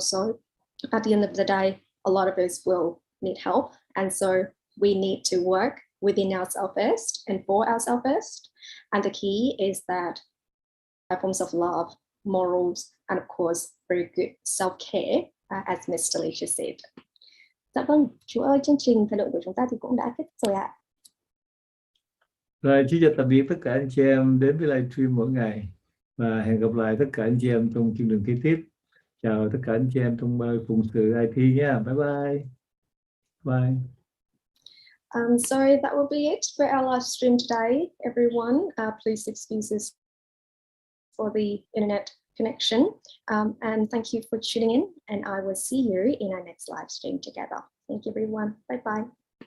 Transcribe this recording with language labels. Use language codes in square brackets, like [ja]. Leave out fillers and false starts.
[en] So at the end of the day, a lot of us will need help. And so we need to work within ourselves first and for ourselves first. And the key is that forms of love, morals, and of course, very good self-care, as Mr. Lee just said. [vi] Dạ vâng, chú ơi, chương trình thời lượng của chúng ta thì cũng đã kết thúc rồi ạ. Rồi, chú chào tạm biệt tất cả anh chị em đến với livestream mỗi ngày, và hẹn gặp lại tất cả anh chị em trong chương trình kế tiếp. Chào tất cả anh chị em trong phụng sự IT nha. [en] Bye bye. Bye. So that will be it for our live stream today, everyone. Please excuse us for the internet connection, and thank you for tuning in, and I will see you in our next live stream together. Thank you, everyone. Bye bye.